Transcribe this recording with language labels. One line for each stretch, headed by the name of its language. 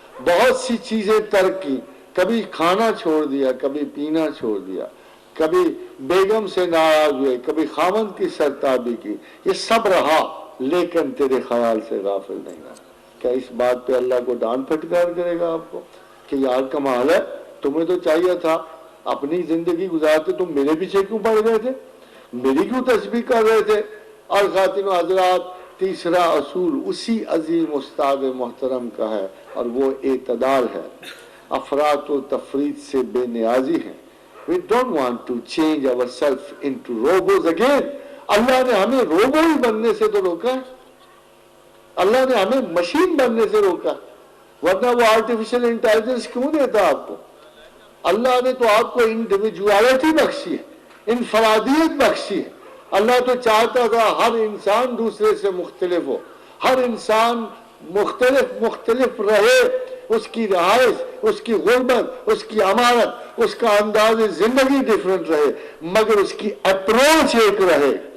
Urdu: بہت سی چیزیں ترک کی، کبھی کھانا چھوڑ دیا، کبھی پینا چھوڑ دیا، کبھی بیگم سے ناراض ہوئے، کبھی خاوند کی سرتابی کی، یہ سب رہا لیکن تیرے خیال سے غافل نہیں رہا۔ کیا اس بات پہ اللہ کو ڈانٹ پھٹکار کرے گا آپ کو کہ یار کمال ہے، تمہیں تو چاہیے تھا اپنی زندگی گزارتے تم میرے پیچھے کیوں پڑ گئے تھے، میری کیوں تسبیح کر رہے تھے؟ اور خواتین و حضرات تیسرا اصول اسی عظیم استاد محترم کا ہے اور وہ اعتدال ہے. افراط و تفریط سے بے نیازی ہیں.
English: We don't want to change ourselves into robots again.
Urdu: اللہ نے ہمیں روبو ہی بننے سے تو روکا ہے, اللہ نے ہمیں مشین بننے سے روکا, ورنہ وہ آرٹیفیشل انٹیلیجنس کیوں دیتا آپ کو؟ اللہ نے تو آپ کو انڈیویجوالٹی بخشی ہے, انفرادیت بخشی ہے. اللہ تو چاہتا تھا ہر انسان دوسرے سے مختلف ہو, ہر انسان مختلف رہے, اس کی رہائش, اس کی غربت, اس کی امانت, اس کا انداز زندگی ڈیفرنٹ رہے, مگر اس کی اپروچ ایک رہے.